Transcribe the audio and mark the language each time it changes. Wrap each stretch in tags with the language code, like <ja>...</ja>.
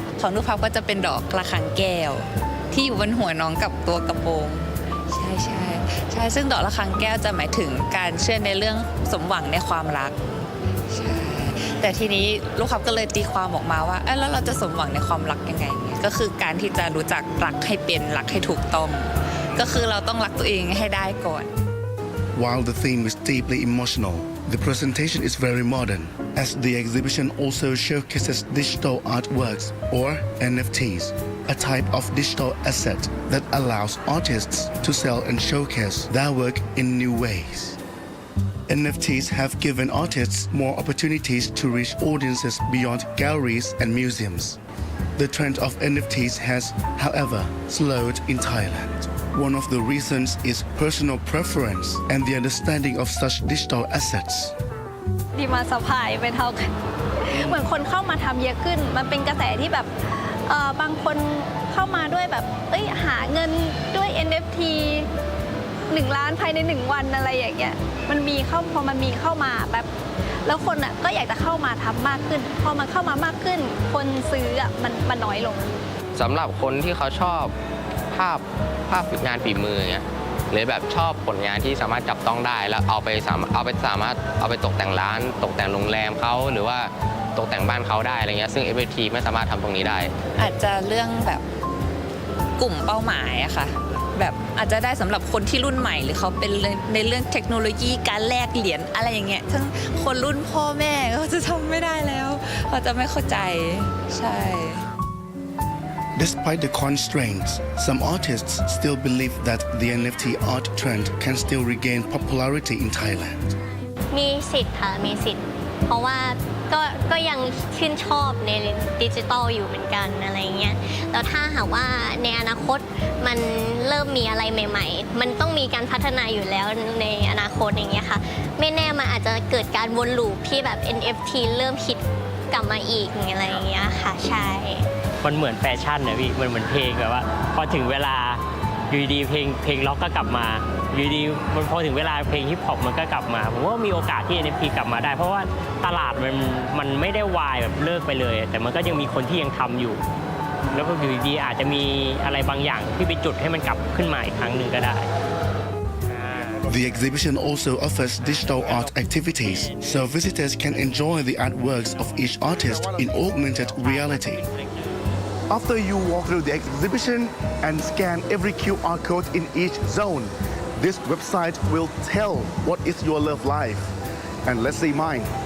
<th>ของนุพับก็จะเป็นดอกระฆังแก้วที่อยู่บนหัวน้องกับตัวกระโปรงใช่ซึ่งดอกระฆังแก้วจะหมายถึงการเชื่อในเรื่องสมหวังในความรักใช่แต่ทีนี้ลูกครับก็เลยตีความออกมาว่าแล้วเราจะสมหวังในความรักยังไงก็คือการที่จะรู้จักรักให้เป็นรักให้ถูกต้องก็คือเราต้องรักตัวเองให้ได้ก่อน</th> <en>While the theme is deeply emotional, the presentation is very modern, as the exhibition also showcases digital artworks or NFTs, a type of digital asset that allows artists to sell and showcase their work in new ways. NFTs have given artists more opportunities to reach audiences beyond galleries and museums. The trend of NFTs has, however, slowed in Thailand. One of the reasons is personal preference and the understanding of such digital assets.</en> <th>ดีมาซัพพลายไม่เท่ากันเหมือนคนเข้ามาทำเยอะขึ้นมันเป็นกระแสที่แบบบางคนเข้ามาด้วยแบบหาเงินด้วย NFT 1 ล้านภายใน1 วันอะไรอย่างเงี้ยพอมันมีเข้ามาแบบแล้วคนก็อยากจะเข้ามาทำมากขึ้นพอมันเข้ามามากขึ้นคนซื้อมันน้อยลง สำหรับคนที่เขาชอบภาพงานฝีมืออย่างเงี้ยหรือแบบชอบผลงานที่สามารถจับต้องได้แล้วเอาไปสามารถเอาไปตกแต่งร้านตกแต่งโรงแรมเขาหรือว่าตกแต่งบ้านเขาได้อะไรเงี้ยซึ่ง NFT ไม่สามารถทำตรงนี้ได้ อาจจะเรื่องแบบกลุ่มเป้าหมายอะค่ะแบบอาจจะได้สำหรับคนที่รุ่นใหม่หรือเขาเป็นในเรื่องเทคโนโลยีการแลกเหรียญอะไรอย่างเงี้ยทั้งคนรุ่นพ่อแม่ก็จะทำไม่ได้แล้วเขาจะไม่เข้าใจใช่</th> <en>Despite the constraints, some artists still believe that the NFT art trend can still regain popularity in Thailand.</en> <th>มีสิทธิ์ค่ะมีสิทธิ์เพราะว่าก็ยังชื่นชอบในดิจิทัลอยู่เหมือนกันอะไรเงี้ยแล้วถ้าหากว่าในอนาคตมันเริ่มมีอะไรใหม่ๆมันต้องมีการพัฒนาอยู่แล้วในอนาคตอย่างเงี้ยค่ะไม่แน่มันอาจจะเกิดการวนลูปที่แบบ NFT เริ่มฮิตกลับมาอีกอะไรอย่างเงี้ยค่ะใช่ มันเหมือนแฟชั่นนะพี่มันเหมือนเพลงแบบว่าพอถึงเวลาอยู่ดีเพลงล็อกก็กลับมาอยู่ดีมันพอถึงเวลาเพลงฮิปฮอปมันก็กลับมาผมว่ามีโอกาสที่ NFT กลับมาได้เพราะว่าตลาดมันไม่ได้วายแบบเลิกไปเลยแต่มันก็ยังมีคนที่ยังทำอยู่แล้วก็อยู่ดีอาจจะมีอะไรบางอย่างที่ไปจุดให้มันกลับขึ้นมาอีกครั้งหนึ่งก็ได้</th> <en>The exhibition also offers digital art activities, so visitors can enjoy the artworks of each artist in augmented reality. After you walk through the exhibition and scan every QR code in each zone, This website will tell what is your love life. And let's see mine.</en>